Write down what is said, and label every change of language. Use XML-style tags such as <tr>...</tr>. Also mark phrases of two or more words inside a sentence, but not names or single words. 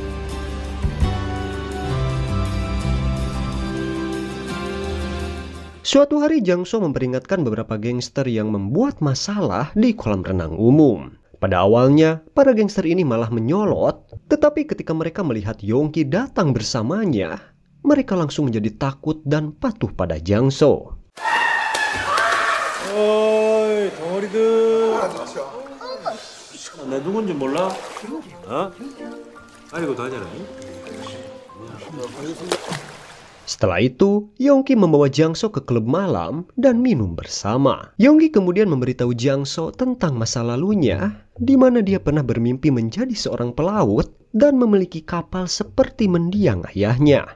<id>Suatu hari Jang-so memperingatkan beberapa gangster yang membuat masalah di kolam renang umum. Pada awalnya, para gangster ini malah menyolot, tetapi ketika mereka melihat Yongki datang bersamanya, mereka langsung menjadi takut dan patuh pada Jang-so.</id> <ko>어이 덩어리들. 내 누군지 몰라? 어? 아이고 다녀라.</ko> <id>Setelah itu, Yongki membawa Jang-so ke klub malam dan minum bersama. Yongki kemudian memberitahu Jang-so tentang masa lalunya, di mana dia pernah bermimpi menjadi seorang pelaut dan memiliki kapal seperti mendiang ayahnya.</id>